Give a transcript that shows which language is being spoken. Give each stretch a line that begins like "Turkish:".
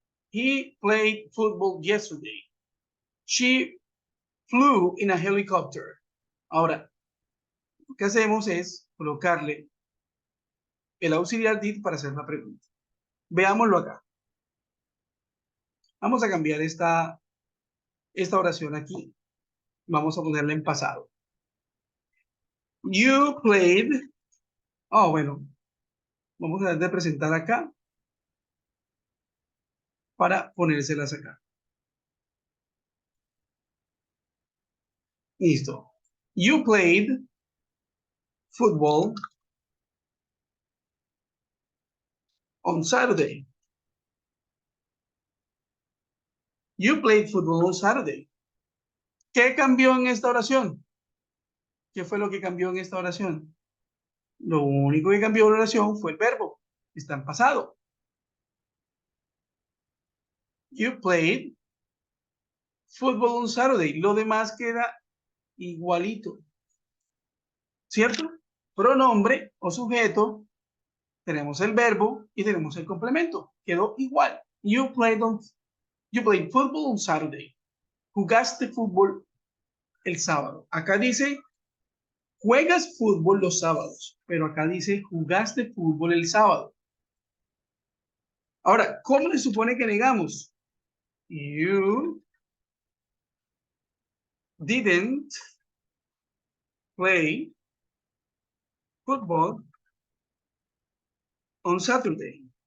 English: He played football yesterday. She flew in a helicopter.
Spanish: Ahora, lo que hacemos es colocarle el auxiliar did para hacer la pregunta. Veámoslo acá. Vamos a cambiar esta oración aquí. Vamos a ponerla en pasado.
English: You played.
Spanish: Oh, bueno. Vamos a presentar acá para ponérselas acá. Listo.
English: You played football on Saturday. You played football on Saturday.
Spanish: ¿Qué cambió en esta oración? ¿Qué fue lo que cambió en esta oración? Lo único que cambió en la oración fue el verbo. Está en pasado.
English: You played football on Saturday.
Spanish: Lo demás queda igualito. ¿Cierto? Pronombre o sujeto, tenemos el verbo y tenemos el complemento. Quedó igual.
English: You played football on Saturday.
Spanish: Jugaste fútbol el sábado. Acá dice, juegas fútbol los sábados, pero acá dice, jugaste fútbol el sábado. Ahora, ¿cómo se supone que negamos?
English: You didn't play football on Saturday.